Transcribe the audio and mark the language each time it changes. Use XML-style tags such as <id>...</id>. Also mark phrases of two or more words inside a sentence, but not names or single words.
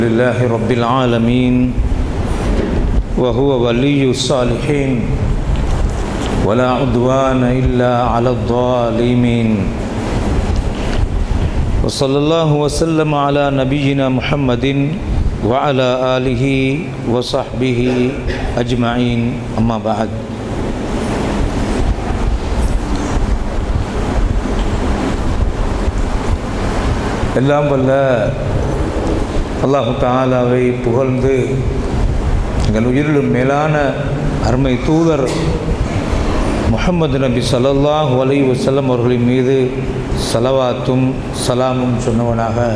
<ar>لله رب العالمين وهو ولي الصالحين ولا عدوان إلا على الظالمين وصلى الله وسلم على نبينا محمد وعلى آله وصحبه أجمعين أما بعد</ar> <ta>எல்லாம் வல்ல அல்லாஹு தஆலாவை புகழ்ந்து எங்கள் உயிரிலும் மேலான அருமை தூதர் முஹம்மது நபி</ta> <ar>صلى الله عليه وسلم</ar> <ta>அவர்களின் மீது ஸலவாத்தும் சலாமும் சொன்னவனாக,</ta>